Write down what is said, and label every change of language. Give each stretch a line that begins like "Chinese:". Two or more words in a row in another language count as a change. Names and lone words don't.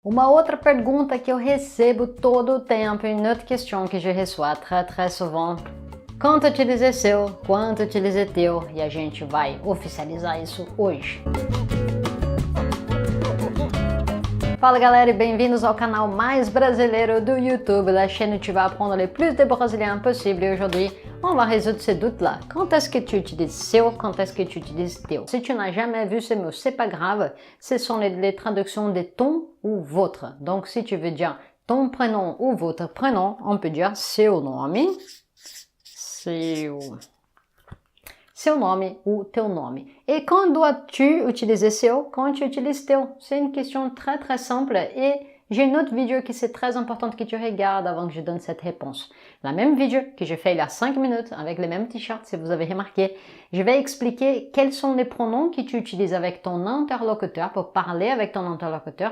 Portuguese: Uma outra pergunta que eu recebo todo o tempo,
French: une autre question que je reçois très souvent. Quand utiliser
Portuguese: seu, quando utiliser teu, e a gente vai oficializar isso hoje. Fala galera e bem-vindos ao canal mais brasileiro do YouTube,
French: la chaîne où tu vas apprendre le plus de brésilien possible. Et aujourd'hui, on va résoudre ce doute-là. Quand est-ce que tu utilises seu, quand est-ce que tu utilises teu? Si tu n'as jamais vu ces mots, c'est pas grave, ce sont les traductions de ton ou votre. Donc si tu veux dire ton prénom ou votre prénom, on peut dire
Portuguese: seu nome, seu nome ou teu nome.
French: Et quand dois-tu utiliser seu? Quand tu utilises teu? C'est une question très simple et j'ai une autre vidéo qui c'est très importante que tu regardes avant que je donne cette réponse. La même vidéo que j'ai fait il y a 5 minutes avec le même t-shirt si vous avez remarqué. Je vais expliquer quels sont les pronoms que tu utilises avec ton interlocuteur pour parler avec ton interlocuteur.